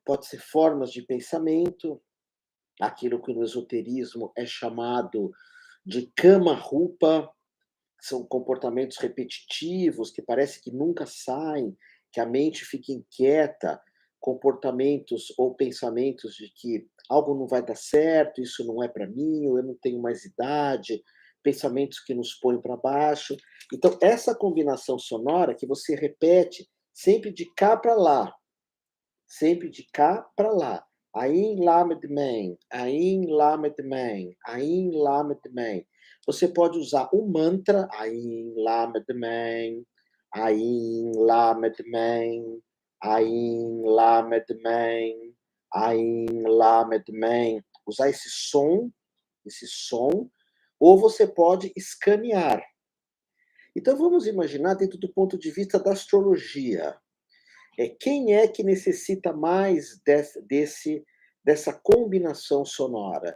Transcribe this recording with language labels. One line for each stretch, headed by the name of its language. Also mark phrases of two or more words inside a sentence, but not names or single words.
Portuguese: Pode ser formas de pensamento, aquilo que no esoterismo é chamado de Kama Rupa, são comportamentos repetitivos que parece que nunca saem, que a mente fica inquieta, comportamentos ou pensamentos de que algo não vai dar certo, isso não é para mim, ou eu não tenho mais idade, pensamentos que nos põem para baixo. Então, essa combinação sonora que você repete sempre de cá para lá, sempre de cá para lá. Ain Lamed Men, Ain Lamed Men, Ain Lamed Men. Você pode usar o mantra Ain Lamed Men, Ain Lamed Men, Ain Lamed Men, Ain Lamed Men. Usar esse som, ou você pode escanear. Então vamos imaginar dentro do ponto de vista da astrologia. Quem é que necessita mais dessa combinação sonora?